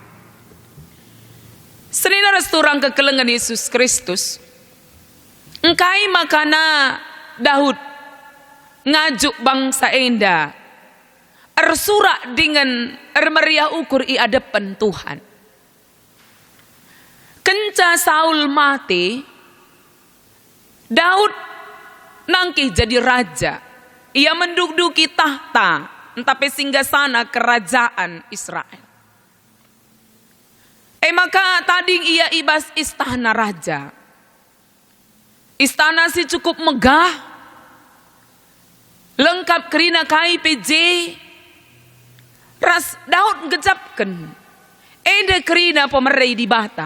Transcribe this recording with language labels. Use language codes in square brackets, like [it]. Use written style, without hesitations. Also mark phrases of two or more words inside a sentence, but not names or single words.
[btx] Seninaras turang kekelengan Yesus Kristus, engkai makana Daud ngajuk bangsa enda ersurak dengan ermeriah ukur i adepan Tuhan. Kenca Saul mati, Daud nangkih jadi raja. Ia menduduki tahta, tapi singgasana kerajaan Israel. Maka tading ia ibas istana raja. Istana si cukup megah, lengkap kerina kai PJ. Ras Daud gejapkan ede kerina pemerai di bata.